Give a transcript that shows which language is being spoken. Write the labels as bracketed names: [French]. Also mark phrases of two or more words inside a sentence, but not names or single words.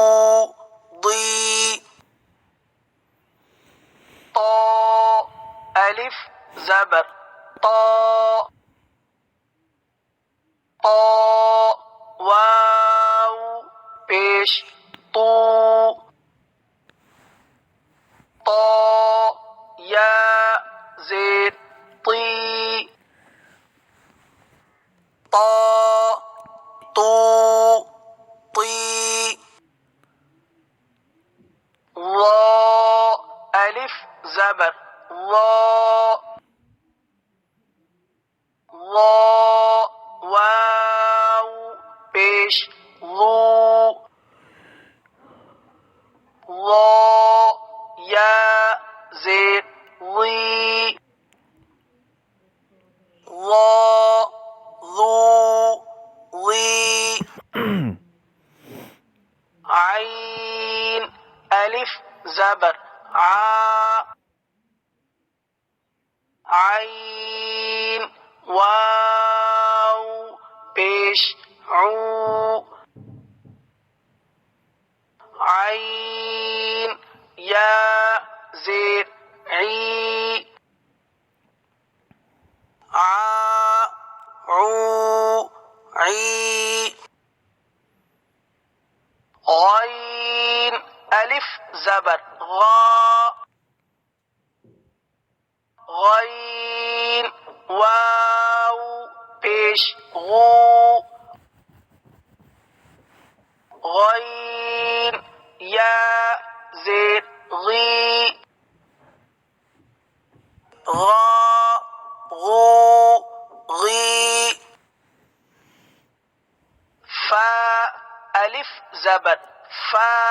[Urdu] ضی طا الف زبر طا طا واو پیش طو طا یا زیر طی طا طو طی وا الف زبر وا وا واو پیش ضو وا یا زیر ضی وا ذو ضی عین الف زبر عا عین واو پیش عو عین یا زیر عی عا عو عی غین الف زبر غا غین واو پیش غو غین یا زیر غی غا غو غی فا الف زبر فا